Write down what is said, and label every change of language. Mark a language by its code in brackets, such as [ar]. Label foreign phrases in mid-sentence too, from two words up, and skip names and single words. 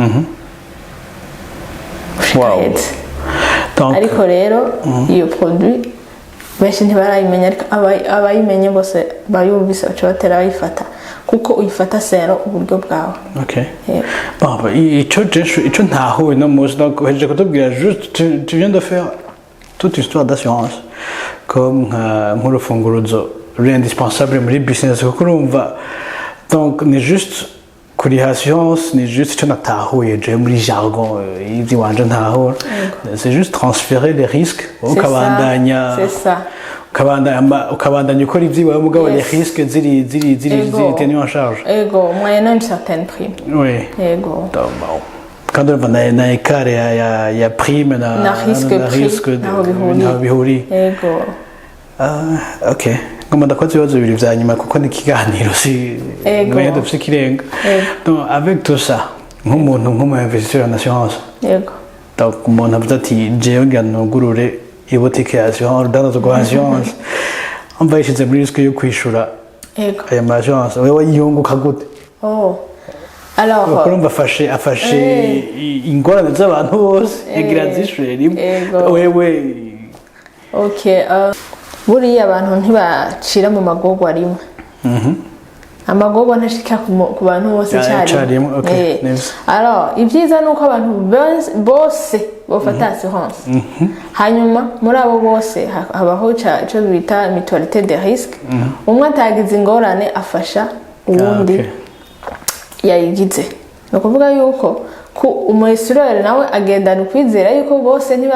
[rn] Wow. Ariko rero iyo produit benshi ntibarayimenya ariko abayimenye bose bayumvise baca batera bayifata kuko uyifata sero uburyo bwawe. Okay. Bon, ico ntahuye no muzi donc heje kutubwira [fr] juste tu viens de faire toute histoire d'assurance comme [rn] nk'urufunguruzo ruri indispensable muri business kuko urumva donc ni juste kuri assurance ni juste icyo natahuye je muri jargon iby'iwanje ntahura [fr] c'est juste transférer les risques [rn] ukabandanya ukabandanya ukora iby'iwawe mugabo [fr] les risques [rn] ziri [fr] tenus en charge ego moyennant une certaine prime oui ego quand on va na écart ya prime na risque na bihuri [rn] ego ok ngoma ndakoze ibibazo bibiri vya nyuma kuko ni ikiganiro si mwenda dufite ikirenga [fr] donc avec tout ça [rn] nk'umu [fr] investisseur en assurance [rn] yego donc umuntu avuze ati jewe ngira nugurure ibotike ya assurance [fr] dans notre assurance on va [rn] yishize muri risque yo kwishura aya ma assurance wewe yunguka gute alors urumva afashe ingorane z'abantu bose yagira zishure rimwe wewe ok buriya abantu ntibacira mu magorwa rimwe amagorwa ntashika ku bantu bose cyane alors ibyiza nuko abantu bose bafata assurance hanyuma muri abo bose habaho icyo bita [fr] mutualité de risque [rn] umwe atagize ingorane afasha uwundi yayigize ni ukuvuga yuko umuresurere nawe agendana ukwizera yuko bose